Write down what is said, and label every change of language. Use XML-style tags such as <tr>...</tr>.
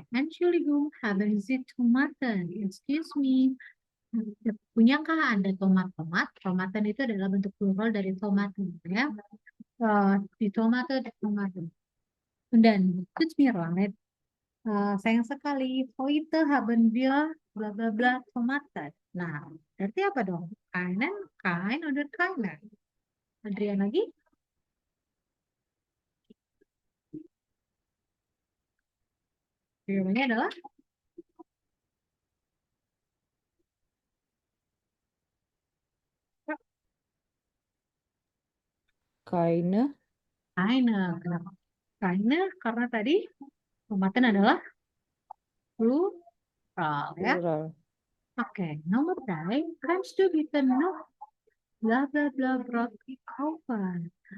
<de>Entschuldigung, haben Sie Tomaten?</de> <en>Excuse me.</en> <id>Punyakah Anda tomat-tomat? Tomaten itu adalah bentuk plural dari tomaten, ya. Di tomato, di tomaten. Dan</id> <de>tut mir leid.</de> <id>Sayang sekali.</id> <de>Heute haben wir bla bla bla Tomaten.</de> <id>Nah, berarti apa dong?</id> <de>Keinen, kein, oder keine?</de> <id>Adrian lagi? Jawabannya adalah</id> <de>Keine. keine.</de> <id>Kenapa? Keine, karena tadi tomaten adalah plural, ya. Plural. Oke, nomor 3.</id> <de>Kannst du bitte noch bla bla bla Brot kaufen?</de>